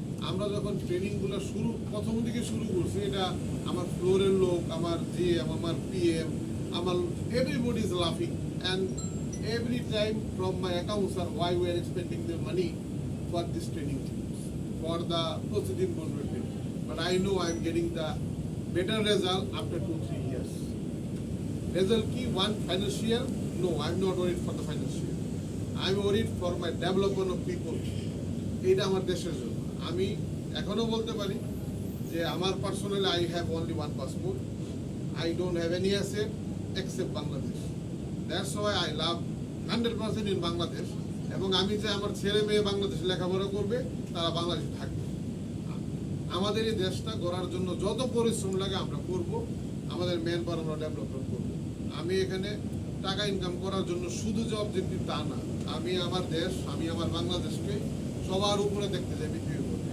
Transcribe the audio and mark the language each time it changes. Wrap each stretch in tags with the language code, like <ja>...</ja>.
<bn>আমরা যখন ট্রেনিংগুলো প্রথম দিকে শুরু করছি, এটা আমার ফ্লোরের লোক, আমার জিএম, আমার পিএম, আমার</bn> <en>Everybody is লাফিং and every time from my accounts R why we are expanding the money for this training for the proceeding training. But I know I am getting the better result after 2-3 years. Result key one financial? No, I am not worried for the financial. I am worried for my development of people.</en> <bn>এটা আমার দেশের জন্য। আমি এখনো বলতে পারি যে আমার personally</bn> <en>I have only one passport. I don't have any asset except Bangladesh. That's why I love 100% in Bangladesh.</en> <bn>এবং আমি যে আমার ছেলে মেয়ে বাংলাদেশে লেখাপড়া করবে, তারা বাংলাদেশে থাকবে। আমাদের এই দেশটা গড়ার জন্য যত পরিশ্রম লাগে আমরা করব, আমাদের ম্যান পাওয়ার আমরা ডেভেলপমেন্ট করব। আমি এখানে টাকা ইনকাম করার জন্য শুধু যে অবজেক্টিভ তা না, আমি আমার দেশ, আমি আমার বাংলাদেশকে সবার উপরে দেখতে চাই পৃথিবীর উপরে।</bn>